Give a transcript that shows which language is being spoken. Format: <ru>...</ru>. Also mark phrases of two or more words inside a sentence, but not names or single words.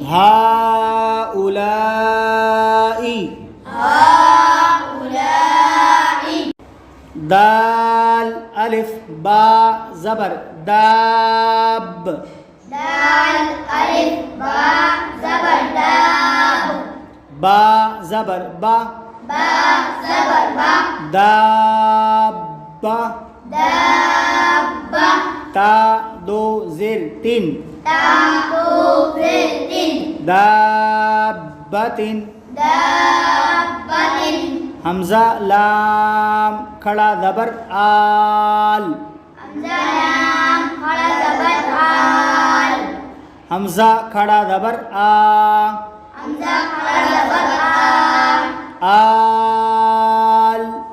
<ur>हाउलाई हाउलाई دال الف با زبر دب دال الف با زبر دب با زبر با با زبر با दाब्बा दाब्बा تا دو زیر تین تا دو زیر تین दाब्बतिन दाब्बतिन ہمزہ لام کھڑا زبر آل ہمزہ لام کھڑا زبر آل ہمزہ کھڑا زبر آ ہمزہ کھڑا زبر आल</ur>